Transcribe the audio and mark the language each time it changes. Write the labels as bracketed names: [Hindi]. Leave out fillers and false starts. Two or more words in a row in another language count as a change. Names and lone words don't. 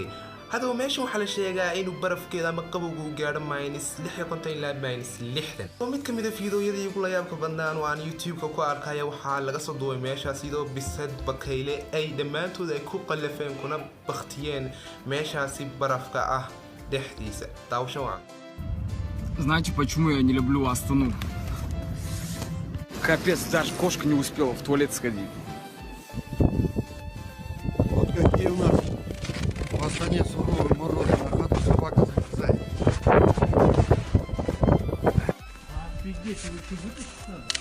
[Somali] haddaba meesha waxaa la sheegaa inuu barafkeeda ama qabowgu gaadho -56 ilaa -60. oo mid kamid ah fiidiyoyada ugu la yaabka badnaan oo aan YouTube-ka ku arkaya waxaa laga soo duubay meeshaas sidoo bisad bakayle ay dhammaantood ay ku qalafeen kuna baktiyeen meeshaasi barafka ah dhexdiisa. daawasho wacan. [Russian] Знаете, почему я не люблю Астану? Капец, даже кошка не успела в туалет сходить. Вот какие у нас в Астане суровые морозы, на хату собака залезает. Офигеть, вы что, вытащить надо?